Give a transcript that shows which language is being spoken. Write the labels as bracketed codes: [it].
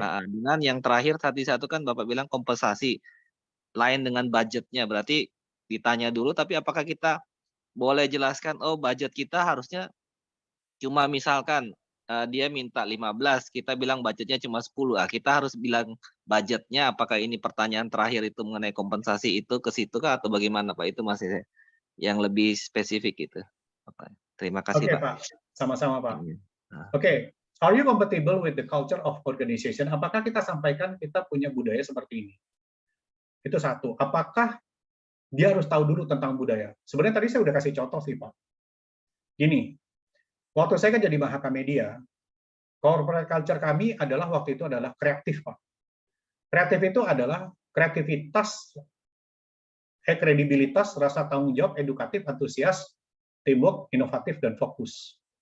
[id] Dengan yang terakhir tadi satu kan Bapak bilang kompensasi lain dengan budgetnya, berarti ditanya dulu, tapi apakah kita boleh jelaskan, oh budget kita harusnya cuma misalkan dia minta 15, kita bilang budgetnya cuma 10, kita harus bilang budgetnya, apakah ini pertanyaan terakhir itu mengenai kompensasi itu ke situ kah atau bagaimana Pak? Itu masih yang lebih spesifik itu. Terima kasih Pak. Sama-sama Pak. Oke. [en] Are you compatible with the culture of organization? [id] Apakah kita sampaikan kita punya budaya seperti ini? Itu satu. Apakah dia harus tahu dulu tentang budaya? Sebenarnya tadi saya udah kasih contoh sih Pak. Gini, waktu saya kan jadi Mahaka Media, corporate culture kami adalah waktu itu adalah kreatif Pak. Kreatif itu adalah kreativitas, kredibilitas, rasa tanggung jawab, edukatif, antusias, teamwork, inovatif, dan fokus.